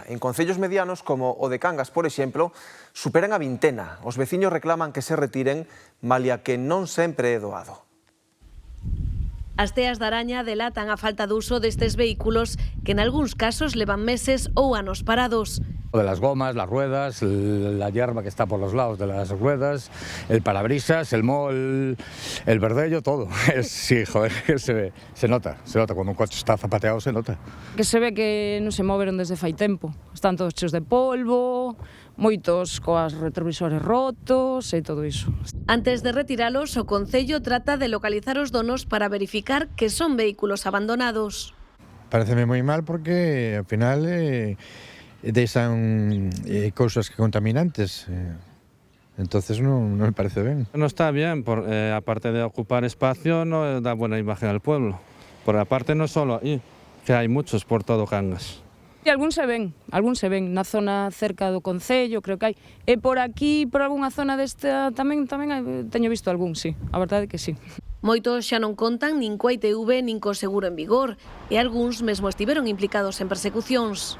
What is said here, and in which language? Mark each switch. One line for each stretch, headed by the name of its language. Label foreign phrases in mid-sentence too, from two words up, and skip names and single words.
Galician: En concellos medianos, como o de Cangas, por exemplo, superan a vintena. Os veciños reclaman que se retiren, malia que non sempre é doado. As teas de araña delatan a falta de uso destes vehículos que en algúns casos levan meses ou anos parados.
Spanish: De las gomas, las ruedas, la hierba que está por los lados de las ruedas, el parabrisas, el moho, el verdello, todo. Sí, joder, se nota, cuando un coche está zapateado se nota.
Galician: Que se ve que non se moveron desde fai tempo, están todos cheios de polvo, moitos coas retrovisores rotos e todo iso. Antes de retiralos, o Concello trata de localizar os donos para verificar que son vehículos abandonados. Pareceme moi mal porque, ao final, deixan cousas que contaminantes. Entonces no me parece ben.
Spanish: No está bien, aparte de ocupar espacio, no da buena imagen al pueblo. Por aparte, no solo ahí, que hay muchos por todo Cangas.
Galician: E algún se ven na zona cerca do Concello, creo que hai. E por aquí, por algunha zona desta, tamén teño visto algún, sí, a verdade que sí. Moitos xa non contan nin coa ITV nin co seguro en vigor, e algúns mesmo estiveron implicados en persecucións.